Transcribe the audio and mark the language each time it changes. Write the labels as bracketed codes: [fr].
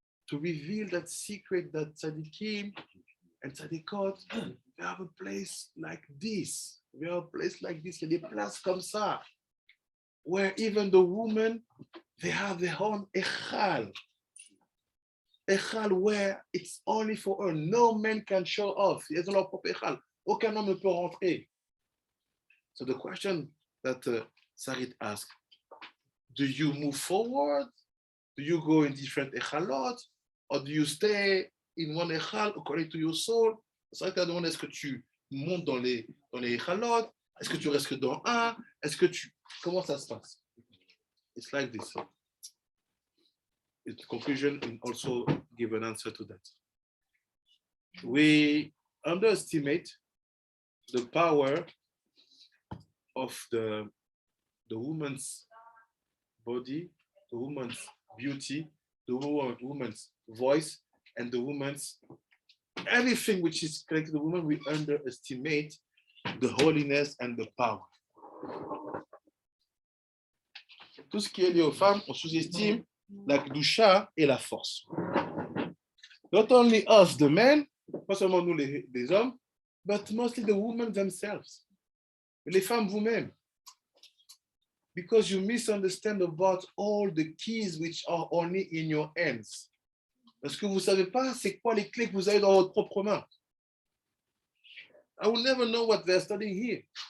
[en] To reveal that secret that tzaddikim and tzadikot, they have a place like this. We have a place like this. [fr] Il y a des places comme ça, [en] where even the women, they have their own Heichal. Heichal where it's only for her. No man can show off. [fr] Ils ont leur propre Heichal. Aucun homme ne peut rentrer. [en] So the question that Sarit asked, do you move forward? Do you go in different Heikhalot? Or do you stay in one Heichal according to your soul? [fr] Sarit a demandé, est-ce que tu montes dans les Heikhalot? Est-ce que tu restes que dans un? Comment ça se passe? [en] It's like this. In conclusion, and also give an answer to that. We underestimate the power of the woman's body, the woman's beauty, the woman's voice, and the woman's everything which is connected to the woman. We underestimate the holiness and the power. [fr] Tout ce qui est lié aux femmes, on sous-estime la kedusha et la force. [en] Not only us, the men, [fr] pas seulement nous les hommes, [en] but mostly the women themselves. [fr] Les femmes vous-mêmes. [en] Because you misunderstand about all the keys which are only in your hands. [fr] Parce que vous ne savez pas c'est quoi les clés que vous avez dans votre propre main. [en] I will never know what they're studying here.